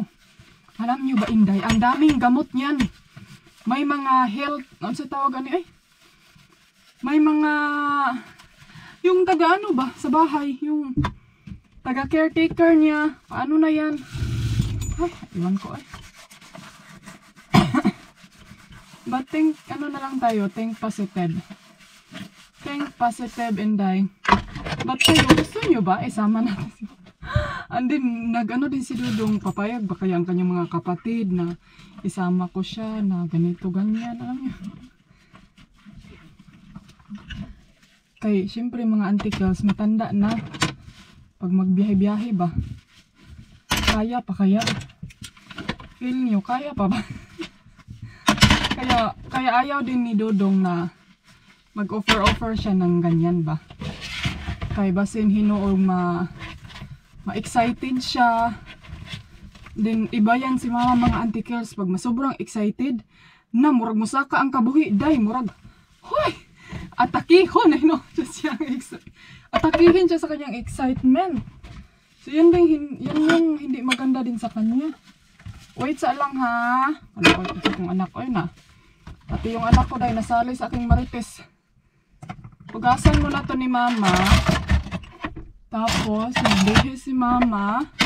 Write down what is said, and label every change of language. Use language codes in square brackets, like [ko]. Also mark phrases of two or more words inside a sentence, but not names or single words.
[tl] Alam nyo ba Inday, ang daming gamot niyan. May mga health, ano sa tawag ani ay? May mga, yung taga ano ba, sa bahay, yung taga caretaker niya, paano na yan? Ay, iwan ko ay. [en] But think, [tl] ano na lang tayo, [en] think positive. Think positive, Inday. But [tl] kayo, gusto nyo ba? Isama natin si and then, nag-ano din si Dodong, papayag ba kaya ang kanyang mga kapatid na isama ko siya na ganito, ganyan, alam niyo. Kay, syempre mga [en] auntie girls, [tl] matanda na. Pag magbiyahe-biyahe ba? Kaya pa kaya? Feel nyo, kaya pa ba? Kaya ayaw din ni Dodong na mag-offer siya ng ganyan ba. [ceb] Kaya basin hinuog ma-excited siya. Then iba yan si mama mga [en] auntie girls [ceb] pag masobrang excited na murag musaka ang kabuhi day murag hoy atakihon no siya atakihin siya sa kanyang excitement. [tl] So yan yung hindi maganda din sa kanya. [ceb] Wait sa lang ha. [tl] Ano ko itong anak ko yun ha. Pati yung anak ko dahil nasali sa aking marites. [ceb] Pugasan mo na to ni mama. Tapos, nagbihi si mama.